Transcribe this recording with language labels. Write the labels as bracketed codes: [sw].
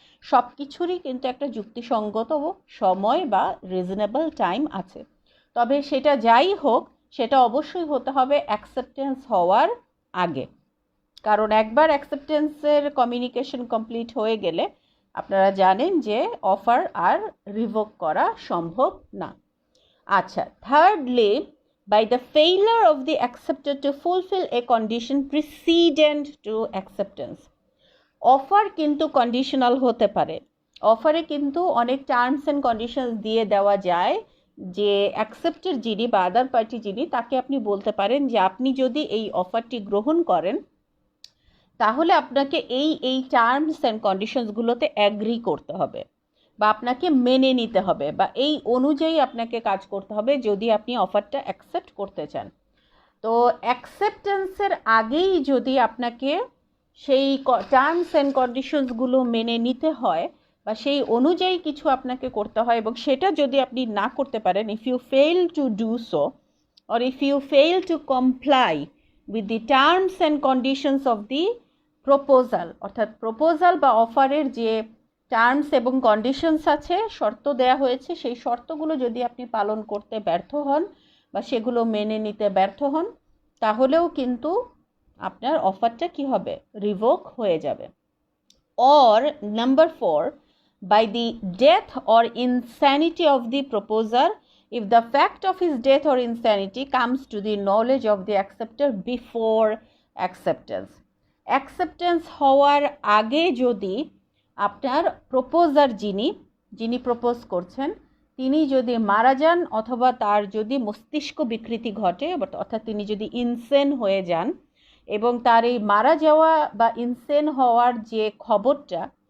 [bn] সব কিছুরই কিন্তু একটা যুক্তিসঙ্গত সময় বা রিজনেবল টাইম আছে। তবে সেটা যাই হোক, সেটা অবশ্যই হতে হবে অ্যাকসেপ্টেন্স হওয়ার আগে, কারণ একবার অ্যাকসেপ্টেন্সের কমিউনিকেশন কমপ্লিট হয়ে গেলে আপনারা জানেন যে অফার আর রিভোক করা সম্ভব না। [en] আচ্ছা, thirdly, by the failure of the acceptor to fulfill a condition precedent to acceptance, [bn] offer কিন্তু কন্ডিশনাল হতে পারে। অফারে কিন্তু অনেক টার্মস অ্যান্ড কন্ডিশনস দিয়ে দেওয়া যায় যে অ্যাকসেপ্টের যিনি বা আদার পার্টি যিনি, তাকে আপনি বলতে পারেন যে আপনি যদি এই অফারটি গ্রহণ করেন তাহলে আপনাকে এই টার্মস অ্যান্ড কন্ডিশনসগুলোতে অ্যাগ্রি করতে হবে বা আপনাকে মেনে নিতে হবে বা এই অনুযায়ী আপনাকে কাজ করতে হবে যদি আপনি অফারটা অ্যাকসেপ্ট করতে চান। তো অ্যাকসেপ্টেন্সের আগেই যদি আপনাকে সেই টার্মস অ্যান্ড কন্ডিশনসগুলো মেনে নিতে হয় বা সেই অনুযায়ী কিছু আপনাকে করতে হয়, এবং সেটা যদি আপনি না করতে পারেন, [en] if you fail to do so or if you fail to comply with the terms and conditions of the proposal, [bn] অর্থাৎ প্রপোজাল বা অফারের যে টার্মস এবং কন্ডিশনস আছে, শর্ত দেয়া হয়েছে, সেই শর্তগুলো যদি আপনি পালন করতে ব্যর্থ হন বা সেগুলো মেনে নিতে ব্যর্থ হন, তাহলেও কিন্তু আপনার অফারটা কি হবে, রিভোক হয়ে যাবে। [en] Or number 4, by the death or insanity of the proposer, if the fact of his death or insanity comes to the knowledge of the acceptor before acceptance. [bn] Acceptance হওয়ার আগে যদি আপনার প্রপোজার যিনি প্রপোজ করছেন তিনি যদি মারা যান অথবা তার যদি মস্তিষ্ক বিকৃতি ঘটে, অর্থাৎ তিনি যদি ইনসেন হয়ে যান, এবং তার এই মারা যাওয়া বা ইনসেন হওয়ার যে খবরটা